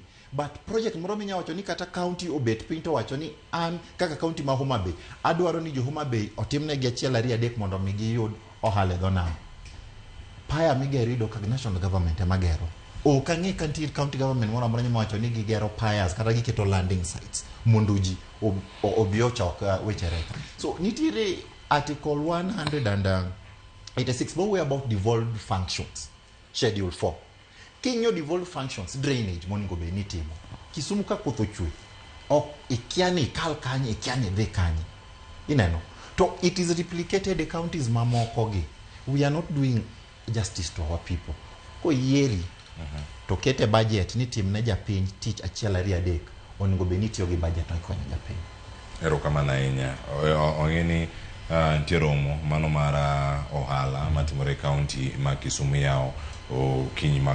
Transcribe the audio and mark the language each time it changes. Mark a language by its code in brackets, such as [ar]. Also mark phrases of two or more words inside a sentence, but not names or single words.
[luo] But project moro minya wacho ni kata county obet piny to wacho ni an kaka county ma Homa Bay adwaro ni jo Homa Bay otimne gi achiel ariyo adek mondo mi giyud ohala dho nam. Paya migero ido ka [en] national government [luo] emagero. O kangi [en] county government [luo] moro amora nyama wacho ni gigero payas kata giketo [en] landing sites [luo] mondo ji obio chok wechere. [en] So nitire article 186 more about devolved functions. Schedule 4. [luo] Kinyo [en] devolved functions, [luo] drainage, moningo be nitimo. Kisumu ka koth ochwe. Ok ikiani kal kanye, ikiani dhe kanye. Ineno. [en] To it is replicated the counties [luo] mamoko gi. [en] We are not doing justice to our people. [luo] Ko yeri. To kete budget ni timne japiny tich achiel ariyo adek. Oningo be nitiyo gi budget no ikonyo japiny. Erokamano ahinya. Ong'eni nitie romo mano mar ohala matimore county ma Kisumu yao o kiny ma